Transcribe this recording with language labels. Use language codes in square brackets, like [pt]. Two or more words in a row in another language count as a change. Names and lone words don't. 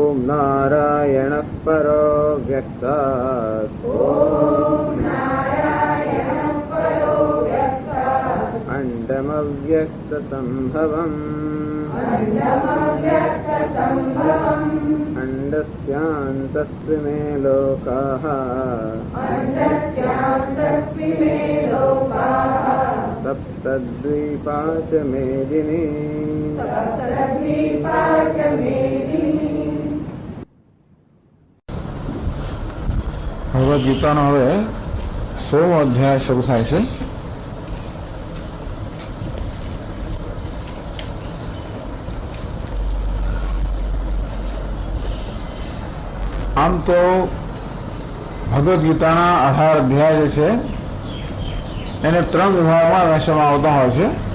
[sa] नारायणः परो व्यक्तात् अण्डमव्यक्तसम्भवम् अण्डस्यान्तस्त्रि मे लोकाः सप्तद्वीपा च मेदिनी। [gu] ભગવદ્ ગીતાનો હવે 16મો અધ્યાય શરૂ થાય છે. આમ તો ભગવદ્ ગીતાના 18 અધ્યાય જે છે એને 3 વિભાગમાં વહેંચવામાં આવતા હોય છે.